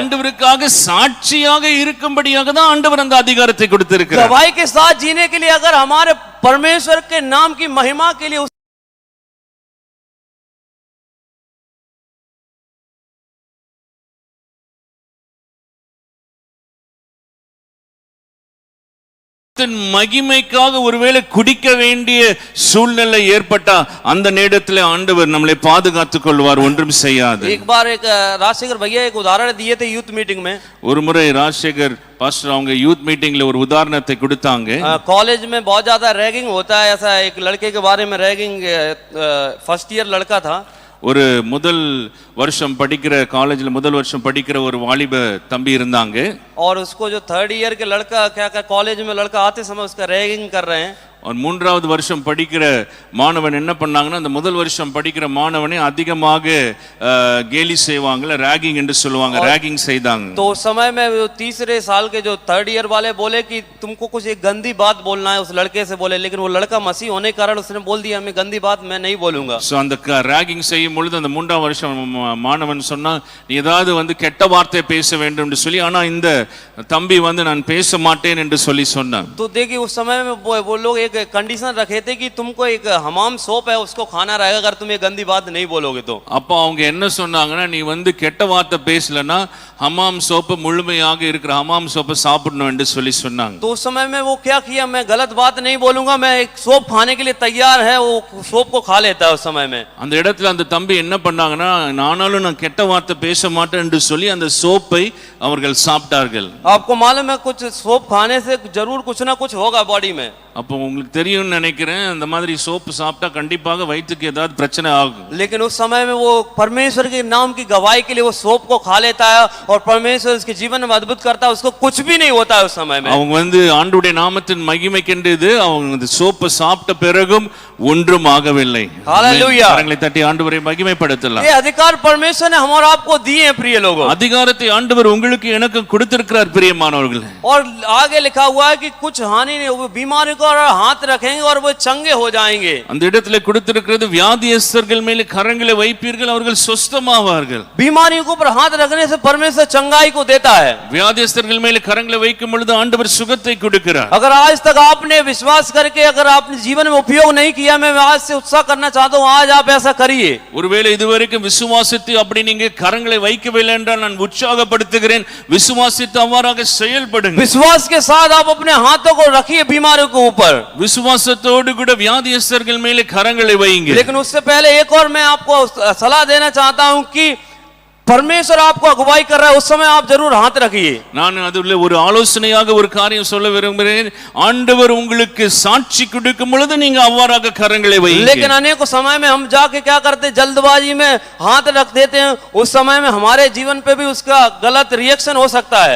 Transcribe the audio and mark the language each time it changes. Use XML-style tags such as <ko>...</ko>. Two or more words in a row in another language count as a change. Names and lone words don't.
<ta>ஆண்டவருக்காக சாட்சியாக இருக்கும்படியாக தான் ஆண்டவர் அந்த அதிகாரத்தை கொடுத்திருக்கிறார்.</ta> <hi>गवाही के साथ जीने के लिए, अगर हमारे परमेश्वर के नाम की महिमा के लिए</hi> <ta>மகிமைக்காக ஒருவேளை குடிக்க வேண்டிய சூழ்நிலை ஏற்பட்டா அந்த நேரத்தில் ஆண்டவர் நம்மளை பாதுகாத்துக் கொள்வார், ஒன்றும் செய்யாது.</ta> <hi>एक बार एक राजशेखर भैया एक उदाहरण दिए थे</hi> <en>youth meeting</en> <hi>में।</hi> <ta>ஒரு முறை ராஜசேகர் பாஸ்டர் அவங்க</ta> <en>youth meetingla</en> <ta>ஒரு உதாரணத்தை கொடுத்தாங்க.</ta> <hi>कॉलेज में बहुत ज्यादा रैगिंग होता है, ऐसा एक लड़के के बारे में, रैगिंग</hi> <en>first year</en> <hi>लड़का था।</hi> <ta>ஒரு முதல் வருஷம் படிக்கிற காலேஜ்ல முதல் வருஷம் படிக்கிற ஒரு வாலிப தம்பி இருந்தாங்க.</ta> <hi>और उसको जो</hi> <en>third year</en> <hi>के लड़का क्या कॉलेज में लड़का आते समय उसका रैगिंग कर रहे हैं।</hi> <ta>மூன்றாவது வருஷம் படிக்கிற மாணவன் என்ன பண்ணாங்கன்னா, அந்த முதல் வருஷம் படிக்கிற மாணவனை அதிகமாக கேலி செய்வாங்கல, ரேகிங் என்று சொல்லுவாங்க, ரேகிங் செய்தாங்க.</ta> <hi>तो उस समय में वो तीसरे साल के जो</hi> <en>third year</en> <hi>वाले बोले कि तुमको कुछ एक गंदी बात बोलना है, उस लड़के से बोले, लेकिन वो लड़का मसीह होने के कारण उसने बोल दिया मैं गंदी बात मैं नहीं बोलूंगा।</hi> <ta>சோ அந்த ரேகிங் செய்யும் பொழுது அந்த மூன்றாம் வருஷம் மாணவன் சொன்னா, நீ ஏதாவது கெட்ட வார்த்தை பேச வேண்டும் என்று சொல்லி, ஆனா இந்த தம்பி நான் பேச மாட்டேன் என்று சொல்லி சொன்னான்.</ta> <hi>तो देखिए उस समय में वो लोग एक कंडीशन रखे थे कि तुमको एक हमाम सोप है उसको खाना रहेगा अगर तुम ये गंदी बात नहीं बोलोगे तो।</hi> <ta>அப்போ அவங்க என்ன சொன்னாங்கன்னா, நீ கெட்ட வார்த்தை பேசலனா ஹமாம் சோப்பு முழுமையாக இருக்கிற ஹமாம் சோப்பை சாப்பிடணும் என்று சொல்லி சொன்னாங்க.</ta> <hi>तो उस समय में वो क्या किया, मैं गलत बात नहीं बोलूंगा, मैं एक सोप खाने के लिए तैयार है, वो सोप को खा लेता है उस समय में।</hi> <ta>அந்த இடத்துல அந்த தம்பி என்ன பண்ணாங்கன்னா, நானாலும் நான் கெட்ட வார்த்தை பேச மாட்டேன் என்று சொல்லி அந்த சோப்பை அவர்கள் சாப்பிட்டார்கள்.</ta> <hi>आपको मालूम है कुछ सोप खाने से जरूर कुछ ना कुछ होगा बॉडी में।</hi> <ta>அப்போ உங்களுக்கு தெரியும்னு நினைக்கிறேன், அந்த மாதிரி சோப்பு சாப்பிட்டா கண்டிப்பாக வயிற்றுக்கு ஏதாவது பிரச்சனை ஆகும்.</ta> <hi>लेकिन उस समय में वो परमेश्वर के नाम की गवाही के लिए वो सोप को खा लेता है और परमेश्वर उसके जीवन में अद्भुत करता है, उसको कुछ भी नहीं होता है उस समय में।</hi> <ta>அவங்க ஆண்டவருடைய நாமத்தின் மகிமைக்கென்று அவங்க அந்த சோப்பு சாப்பிட்ட பிறகும் ஒன்றும் ஆகவில்லை.</ta> <hi>हालेलुया।</hi> <ta>கரங்களை தட்டி ஆண்டவரை மகிமைப்படுத்தலாம்.</ta> <hi>ये अधिकार परमेश्वर ने हम और आपको दिए हैं प्रिय लोगों।</hi> <ta>அதிகாரத்தை ஆண்டவர் உங்களுக்கு எனக்கு கொடுத்திருக்கிறார் பிரியமானவர்களே।</ta> <hi>और आगे लिखा हुआ है कि कुछ हानि नहीं होगी, बीमारी को हाथ रखेंगे और वो चंगे हो जाएंगे।</hi> <ta>அந்த இடத்துல கொடுத்திருக்கிறது, வியாதியஸ்தர்கள் மேல் கரங்களை வைப்பீர்கள் அவர்கள் சொஸ்தமாவார்கள்.</ta> <hi>बीमारी के ऊपर हाथ रखने से परमेश्वर चंगाई को देता है।</hi> <ta>வியாதியஸ்தர்கள் மேல் கரங்களை வைக்கும் பொழுது ஆண்டவர் சுகத்தை கொடுக்கிறார்.</ta> <hi>अगर आज तक आपने विश्वास करके अगर आपने जीवन में उपयोग नहीं किया, मैं आज से उत्साह करना चाहता हूं, आज आप ऐसा करिए।</hi> <ta>ஒருவேளை இதுவரைக்கும் விசுவாசித்து அப்படி நீங்க கரங்களை வைக்கவில்லை என்றால் நான் உற்சாகப்படுத்துகிறேன், விசுவாசித்து அவ்வாறாக செயல்படுங்க.</ta> <hi>विश्वास के साथ आप अपने हाथों को रखिए बीमारियों के ऊपर।</hi> <ta>விசுவாசத்தோடு கூட வியாதியஸ்தர்கள் மேலே கரங்களை வையுங்க.</ta> <hi>लेकिन उससे पहले एक और मैं आपको सलाह देना चाहता हूं कि परमेश्वर आपको अगुवाई कर रहा है, उस समय आप जरूर हाथ रखिए।</hi> <ta>நான் அதுல ஒரு ஆலோசனையாக ஒரு காரியம் சொல்ல விரும்புகிறேன். ஆண்டவர் உங்களுக்கு சாட்சி கொடுக்கும் பொழுது நீங்க அவ்வாறாக கரங்களை வையுங்க.</ta> <hi>लेकिन अनेक समय में हम जाके क्या करते हैं, जल्दबाजी में हाथ रख देते हैं, उस समय में हमारे जीवन पे भी उसका गलत रिएक्शन हो सकता है।</hi>